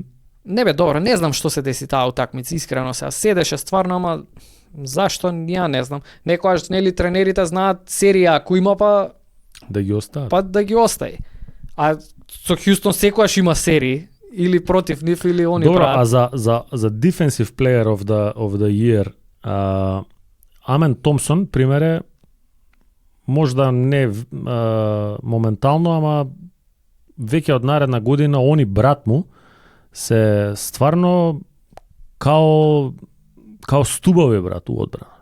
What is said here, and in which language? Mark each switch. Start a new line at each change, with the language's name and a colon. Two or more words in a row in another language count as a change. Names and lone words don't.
Macedonian: Не бе, добро, не знам што се деси таа утакмица, искрено се седеше стварно, ама зашто ја не знам. Некојаш нели тренерите знаат серија ако има да ги остават. Па да ги остави. А со Хјустон секогаш има серии или против нив или они добро, прават. А за
English: defensive player of the year,
Serbian: Амен Томсон примере можда не моментално, ама веќе од наредна година они брат му се стварно као стубови брат у одбрана.